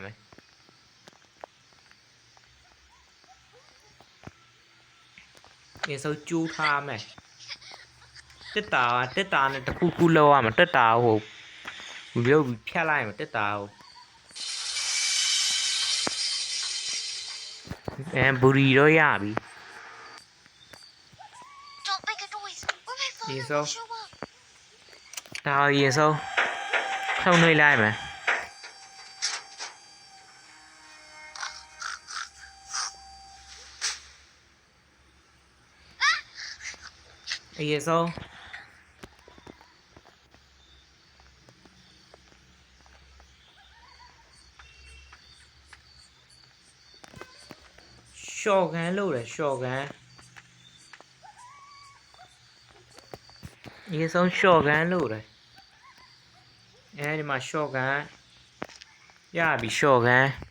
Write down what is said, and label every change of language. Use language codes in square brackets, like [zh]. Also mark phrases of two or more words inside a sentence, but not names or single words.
[my] အေးစောကျိုးထားမယ်တက်တာနဲ့တခုခုလောက်ရမှာတက်တာဟိုရုပ်ဖြတ်လိုက်မှာတက်တာဟိုဘူရီတော့ရပြီ [en] Don't make a noise. Or my father Yes, will so? show up. [my] ဒါရေစောထုံနှွေးလိုက်မယ်ရေစော ရှော့ကန်လို့လေရှော့ကန်ရေစောရှော့ကန်လို့လေအဲဒီမှာရှော့ကန်ရပြီရှော့ကန်